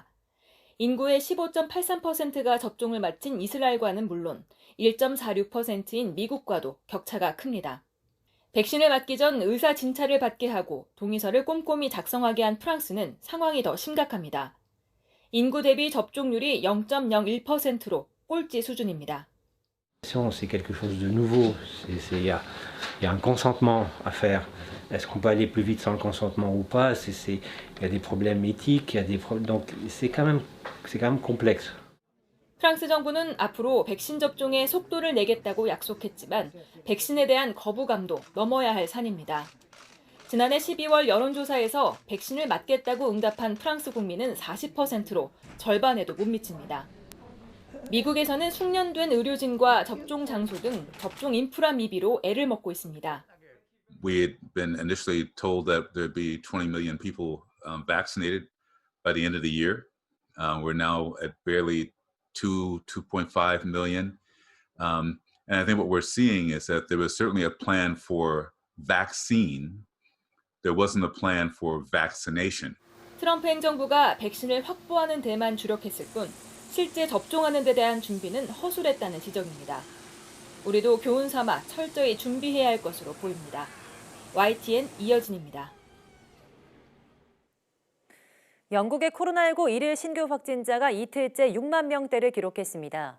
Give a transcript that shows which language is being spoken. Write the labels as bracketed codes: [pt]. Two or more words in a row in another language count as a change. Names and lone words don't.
[ko] 인구의 15.83%가 접종을 마친 이스라엘과는 물론 1.46%인 미국과도 격차가 큽니다. 백신을 맞기 전 의사 진찰을 받게 하고 동의서를 꼼꼼히 작성하게 한 프랑스는 상황이 더 심각합니다. 인구 대비 접종률이 0.01%로 꼴찌 수준입니다. [fr] C'est quelque chose de nouveau. Il y a un consentement à faire. Est-ce qu'on peut aller plus vite sans le consentement ou pas? Il y a des problèmes éthiques, donc c'est quand même complexe. [ko] 프랑스 정부는 앞으로 백신 접종에 속도를 내겠다고 약속했지만 백신에 대한 거부감도 넘어야 할 산입니다. 지난해 12월 여론조사에서 백신을 맞겠다고 응답한 프랑스 국민은 40%로 절반에도 못 미칩니다. 미국에서는 숙련된 의료진과 접종 장소 등 접종 인프라 미비로 애를 먹고 있습니다. [en] We had been initially told that there'd be 20 million people vaccinated by the end of the year. We're now at barely 2.5 million. And I think what we're seeing is that there was certainly a plan for vaccine. There wasn't a plan for vaccination. [ko] 트럼프 행정부가 백신을 확보하는 데만 주력했을 뿐 실제 접종하는 데 대한 준비는 허술했다는 지적입니다. 우리도 교훈 삼아 철저히 준비해야 할 것으로 보입니다. YTN 이여진입니다. 영국의 코로나19 일일 신규 확진자가 이틀째 6만 명대를 기록했습니다.